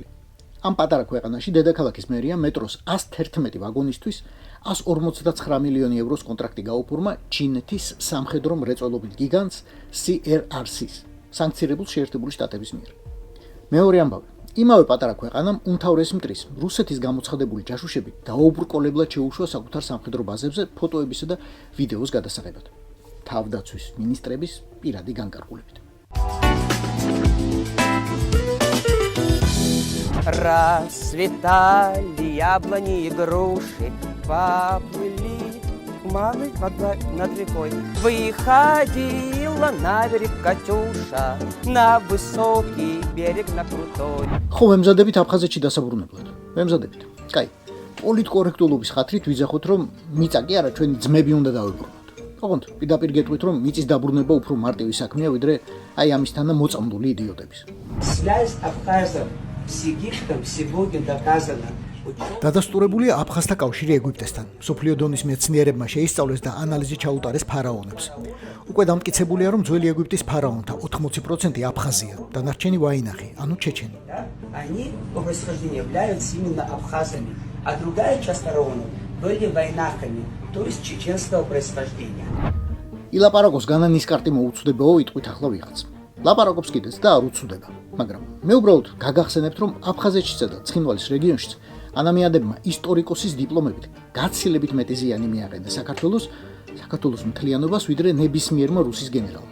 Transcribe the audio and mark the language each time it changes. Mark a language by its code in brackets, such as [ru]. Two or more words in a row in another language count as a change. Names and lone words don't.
[ka] ამ პატარა ქვეყანაში დედაქალაქის მერია მეტროს 111 ვაგონისთვის 159 მილიონი ევროს კონტრაქტი გაუფორმა ჩინეთის სამხედრო მრეწველობით გიგანტს CRRC-ს, სანქცირებულ შეერთებული შტატების მიერ. მეორე ამბავი. იმავე პატარა ქვეყანამ უმთავრესი მტრის რუსეთის გამოცხადებული ჯაშუშები დაუბრკოლებლად შეუშვა საკუთარ სამხედრო ბაზებზე ფოტოებისა და ვიდეოს გადასაღებად. თავდაცვის მინისტრების პირადი განკარგულებით. [ru] Расцветали яблони и груши, поплыли туманы над рекой. Выходила на берег Катюша, на высокий берег, на крутой. [ka] ხო, ვემზადებით აფხაზეთში დასაბრუნებლად. ვემზადებით. კაი, პოლიტკორექტულობის ხათრით ვიძახოთ, რომ მიწა კი არა, ჩვენი ძმები უნდა დავიბრუნოთ. ოღონდ პირდაპირ გეტყვით, რომ მიწის დაბრუნება უფრო მარტივი საქმეა, ვიდრე აი ამისთანა მოწამლული იდიოტების. [ru] Связь абхазов с Египтом сегодня доказана. [ka] დადასტურებულია აფხაზთა კავშირი ეგვიპტესთან. მსოფლიო დონის მეცნიერებმა შეისწავლეს და ანალიზი ჩაუტარეს ფარაონებს. უკვე დამტკიცებულია, რომ ძველი ეგვიპტის ფარაონთა 80% აფხაზია, დანარჩენი ვაინახი, ანუ ჩეჩენი. [ru] Они по происхождению являются именно абхазами, а другая часть фараонов были вайнахами, то есть чеченского происхождения. [ka] ილაპარაკოს განანის კარტი მოუწდებაო იტყვით ახლა ვიღაც. ლაპარაკობს კიდეც და არ უწუდება, მაგრამ მე უბრალოდ გაგახსენებთ, რომ აფხაზეთშიც და ცხინვალის რეგიონშიც ანამიადებმა ისტორიკოსის დიპლომებით გაცილებით მეტი ზიანი მიაყენა საქართველოს მთლიანობას, ვიდრე ნებისმიერმა რუსის გენერალმა.